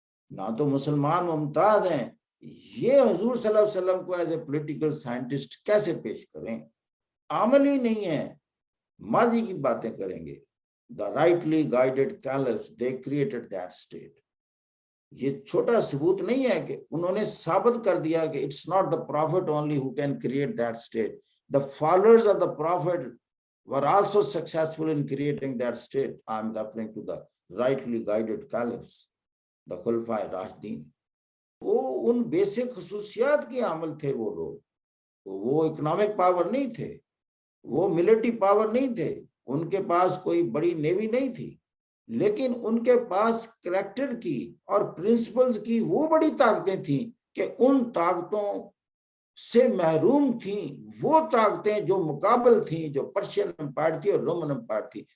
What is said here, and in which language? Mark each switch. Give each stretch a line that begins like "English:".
Urdu: نہ تو مسلمان ممتاز ہیں، یہ حضور صلی اللہ علیہ وسلم کو
English: as a political scientist
Urdu: کیسے پیش کریں؟ عملی نہیں ہے، ماضی کی باتیں کریں گے.
English: The rightly guided caliphs they created that state.
Urdu: یہ چھوٹا ثبوت نہیں ہے کہ انہوں نے ثابت کر دیا کہ
English: It's not the prophet only who can create that state. The followers of the prophet were also successful in creating that state. I am referring to the rightly guided caliphs, the Khulafai Rashidin.
Urdu: وہ ان basic خصوصیات کے عامل تھے وہ لوگ. وہ economic power نہیں تھے، وہ ملٹری پاور نہیں تھے، ان کے پاس کوئی بڑی نیوی نہیں تھی، لیکن ان کے پاس کریکٹر کی اور پرنسپلز کی وہ بڑی طاقتیں تھیں کہ ان طاقتوں سے محروم تھیں وہ طاقتیں جو مقابل تھیں، جو پرشین امپائر تھی اور رومن امپائر تھی.